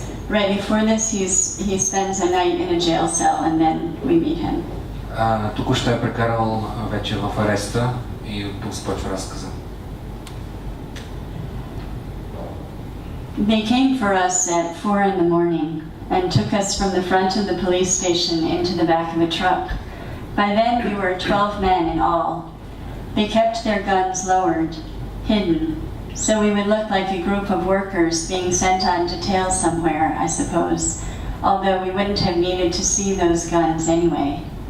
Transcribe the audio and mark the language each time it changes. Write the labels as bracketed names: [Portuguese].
[English] Right before this, he spends a night in a jail cell, and then we meet him. [Bulgarian] Току-що е прекарал вече в ареста и тук започва разказа. [English] They came for us at 4 in the morning and took us from the front of the police station into the back of a truck. By then we were 12 men in all. They kept their guns lowered, hidden, so we would look like a group of workers being sent on detail somewhere, I suppose, although we wouldn't have needed to see those guns anyway.